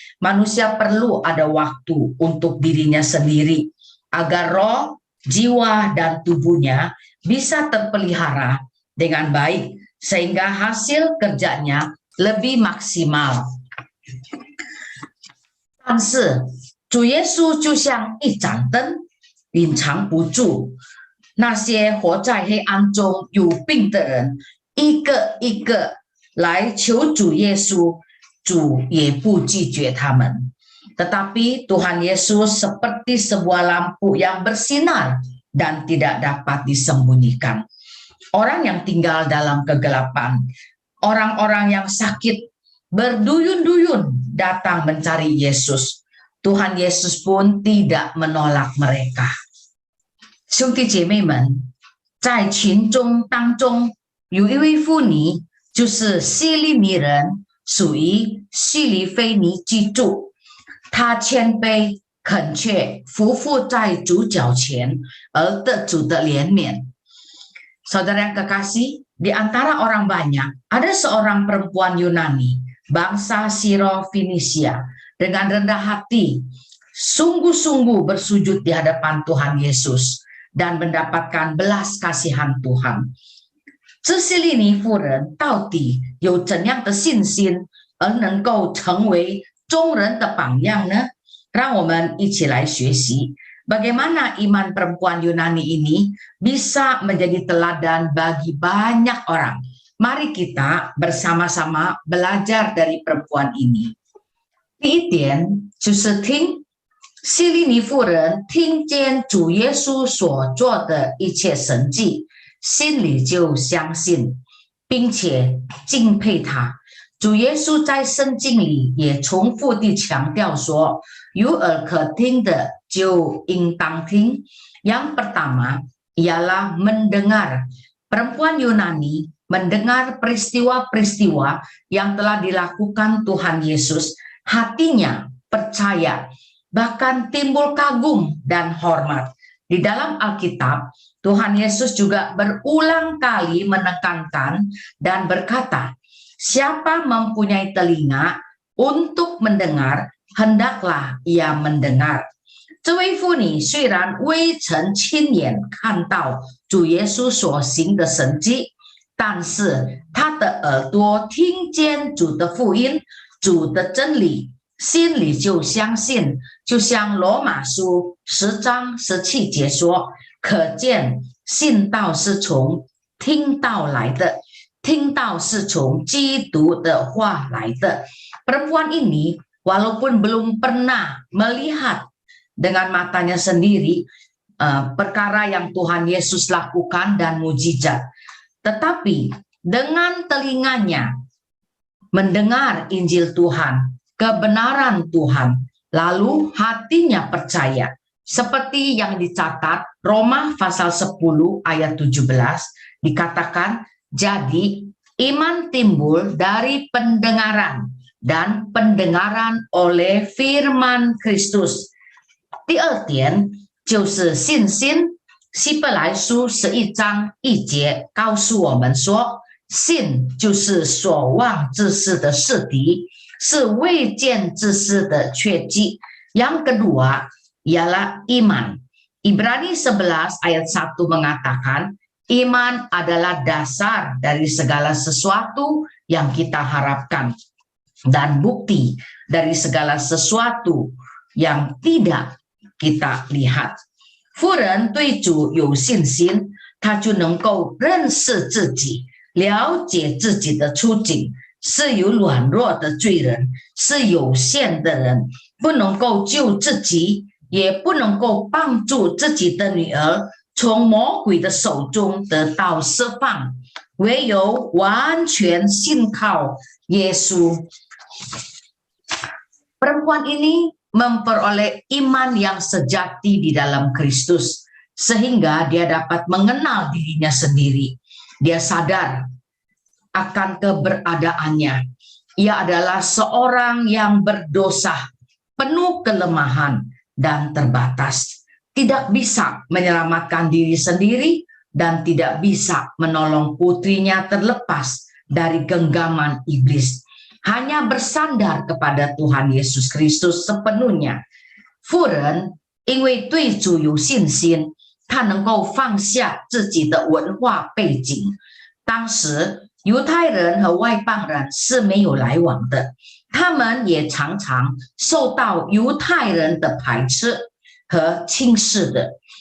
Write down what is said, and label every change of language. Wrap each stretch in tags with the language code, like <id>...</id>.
<id>Manusia perlu ada waktu untuk dirinya sendiri, agar roh, jiwa, dan tubuhnya bisa terpelihara dengan baik, sehingga hasil kerjanya lebih maksimal.</id> <zh>但是主耶稣就像一盏灯，隐藏不住。那些活在黑暗中有病的人，一个一个来求主耶稣，主也不拒绝他们。</zh> <id>Tetapi Tuhan Yesus seperti sebuah lampu yang bersinar dan tidak dapat disembunyikan. Orang yang tinggal dalam kegelapan, orang-orang yang sakit, berduyun-duyun datang mencari Yesus. Tuhan Yesus pun tidak menolak mereka.</id> <zh>兄弟姐妹们，在群众当中有一位妇女，就是希利尼人，属于希利菲尼居住。她谦卑恳切，匍匐在主脚前，而得主的怜悯。</zh> <id>Saudara yang kekasih, di antara orang banyak ada seorang perempuan Yunani, bangsa Siro-Finisia, dengan rendah hati, sungguh-sungguh bersujud di hadapan Tuhan Yesus dan mendapatkan belas kasihan Tuhan。</id> <zh>这希利尼妇人到底有怎样的信心，而能够成为众人的榜样呢？让我们一起来学习</zh> <id>bagaimana iman perempuan Yunani ini bisa menjadi teladan bagi banyak orang. Mari kita bersama-sama belajar dari perempuan ini.</id> <zh>第一点就是听希利尼妇人听见主耶稣所做的一切神迹，心里就相信，并且敬佩他。主耶稣在圣经里也重复地强调说，有耳可听的就应当听。</zh> <id>Yang pertama ialah mendengar. Perempuan Yunani mendengar peristiwa-peristiwa yang telah dilakukan Tuhan Yesus, hatinya percaya, bahkan timbul kagum dan hormat. Di dalam Alkitab, Tuhan Yesus juga berulang kali menekankan dan berkata, siapa mempunyai telinga untuk mendengar, hendaklah ia mendengar.</id> <zh>这位妇女虽然未曾亲眼看到主耶稣所行的神迹，但是她的耳朵听见主的福音，主的真理，心里就相信，就像罗马书10章17节说，可见信道是从听道来的，听道是从基督的话来的。</zh> <id>Perempuan ini walaupun belum pernah melihat dengan matanya sendiri perkara yang Tuhan Yesus lakukan dan mujizat, tetapi dengan telinganya mendengar Injil Tuhan, kebenaran Tuhan, lalu hatinya percaya. Seperti yang dicatat Roma pasal 10 ayat 17 dikatakan, jadi iman timbul dari pendengaran dan pendengaran oleh firman Kristus.</id> <zh>第二点就是信心。希伯来书11章1节告诉我们说，信就是所望之事的实底，是未见之事的确据。</zh> <id>Yang kedua ialah iman. Ibrani 11 ayat 1 mengatakan, iman adalah dasar dari segala sesuatu yang kita harapkan dan bukti dari segala sesuatu yang tidak kita lihat。</id> <zh>妇人对主有信心，他就能够认识自己，了解自己的处境，是有软弱的罪人，是有限的人，不能够救自己，也不能够帮助自己的女儿从魔鬼的手中得到释放，唯有完全信靠耶稣。</zh> <id>Perempuan ini memperoleh iman yang sejati di dalam Kristus, sehingga dia dapat mengenal dirinya sendiri. Dia sadar akan keberadaannya. Ia adalah seorang yang berdosa, penuh kelemahan dan terbatas. Tidak bisa menyelamatkan diri sendiri, dan tidak bisa menolong putrinya terlepas dari genggaman iblis. Hanya bersandar kepada Tuhan Yesus Kristus sepenuhnya。</id> <zh>妇人因为对主有信心，她能够放下自己的文化背景。当时犹太人和外邦人是没有来往的，他们也常常受到犹太人的排斥和轻视的。</zh>